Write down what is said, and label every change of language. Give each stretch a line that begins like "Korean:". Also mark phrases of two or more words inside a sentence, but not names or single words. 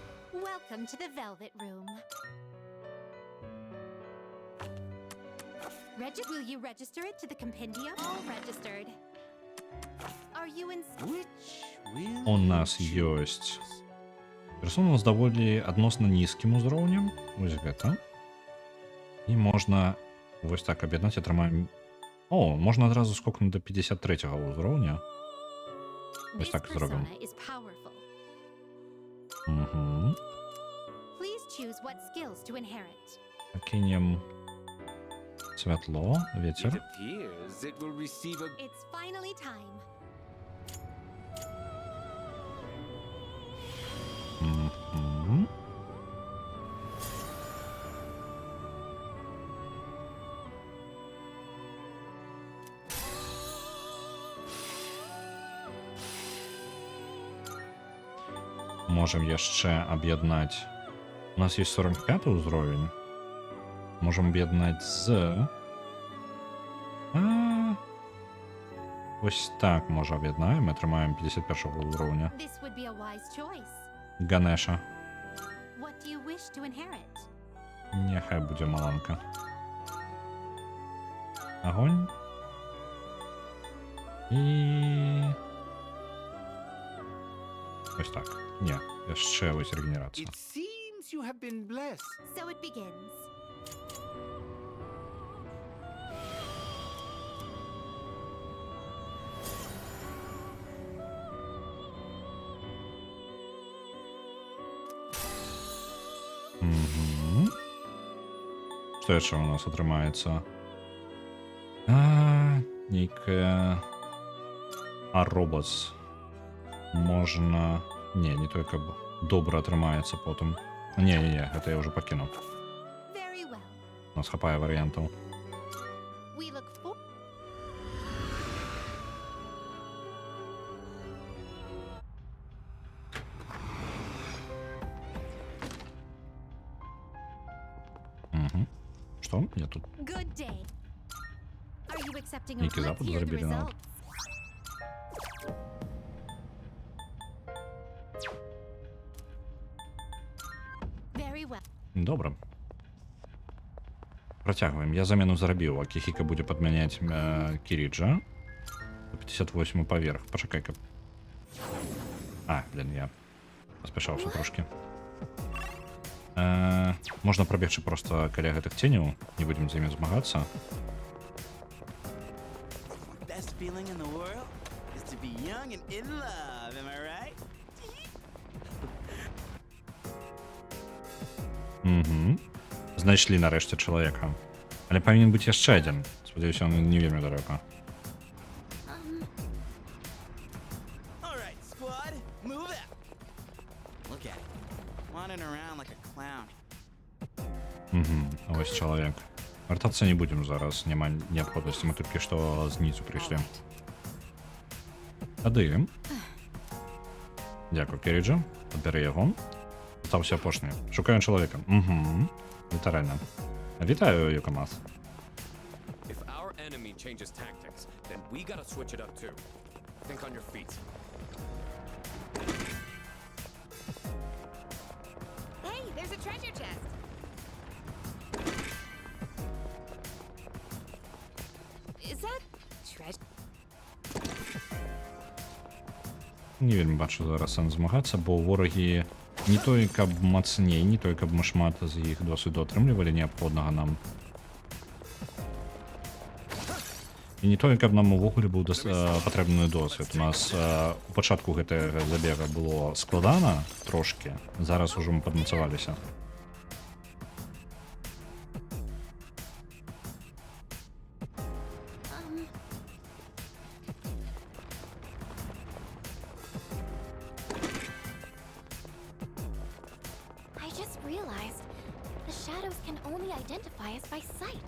English: Welcome to the Velvet Room. Will you register it to the compendium? All registered. Are you in? Which will
Belarusian: У
English: you
Belarusian: нас
English: choose?
Belarusian: ёсць персона з даволі адносна нізкім узроўнем. Вось гэта. І можна вось так аб'яднаць, атрымаем... О, можна адразу скокнуць до 53-го ўзроўня. Вось
English: This
Belarusian: так і зробім.
English: persona is powerful. Угу. Please choose what skills to inherit.
Belarusian: Кинем святло,
English: It
Belarusian: ветер.
English: appears it will receive a It's finally time. Мгм.
Belarusian: Можем яшчэ аб'яднаць. У нас есть 45 ўзровень. Можем аб'яднаць з... Ось так можа аб'яднаем і атрымаем 51 ўзроўня.
English: This would be a wise choice.
Belarusian: Ганеша.
English: What do you wish to inherit?
Belarusian: Няхай будзе маланка. Агонь. І... Ось так. Не, яшчэ вось рэгенерацыя.
English: It seems you have been blessed. So it begins. Мгм.
Belarusian: Што яшчэ у нас атрымаецца? Нейкая... Робац. Можна... Не той, каб добра атрымаецца потым. Не, гэта я ўжо пакінуў.
English: Very well.
Belarusian: У нас хапае варыянтаў.
English: We look for.
Belarusian: Угу. Што? Я тут...
English: Good day. Are you accepting or
Belarusian: Некий
English: let's
Belarusian: запад
English: hear the
Belarusian: зробили нам.
English: results? Very well.
Belarusian: Добра. Працягваем. Я замену зрабіў. Акіхіка будзе падмяняць Кіріджа. 58 паверх. Пачакай, каб... Блин, я паспяшаўся трошки. Можна прабегчы проста каля гэтых ценяў. Не будзем з імі змагацца.
English: Best feeling in the world is to be young and in love, am I right? Угу.
Belarusian: Знайшлі нарэшце чалавека. Але павінен быць яшчэ адзін. Спадзяюся, он не вельмі далёка.
English: All right, squad, move out. Look at it, wandering around like a clown.
Belarusian: Угу. Ось чалавек. Вяртацца не будзем зараз, няма неабходнасці. Мы толькі што знізу прыйшлі. Тады. Дзякую, Кіріджа. Падбяры яго. Стаўся апошні. Шукаем чалавека. Угу. Літаральна. Вітаю, Юкамас.
English: If our enemy changes tactics, then we gotta switch it up too. Think on your feet. Hey, there's a treasure chest. Is that treasure?
Belarusian: Не вельмі бачу зараз сэнс змагацца, бо ворагі не той, каб мацней, не той, каб мы шмат з іх досвіду атрымлівалі неабходнага нам. І не той, каб нам увогуле быў патрэбны досвід. У нас у пачатку гэтага забега было складана трошки, зараз ужо мы падмацаваліся.
English: I just realized the shadows can only identify us by sight.